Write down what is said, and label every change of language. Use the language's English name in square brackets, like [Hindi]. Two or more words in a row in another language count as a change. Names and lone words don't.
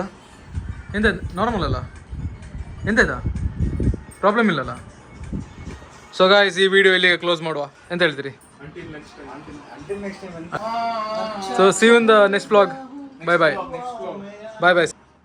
[Kannada] ನಾರ್ಮಲ್ ಅಲ್ಲ? ಎಂತ ಆಯ್ತಾ? ಪ್ರಾಬ್ಲಮ್ ಇಲ್ಲಲ್ಲ? [English] so guys, [Kannada] ಈ ವಿಡಿಯೋ ಇಲ್ಲಿಗೆ ಕ್ಲೋಸ್ ಮಾಡುವ. ಎಂತ ಹೇಳ್ತೀರಿ? [English] so see you in the next vlog. bye bye. bye bye.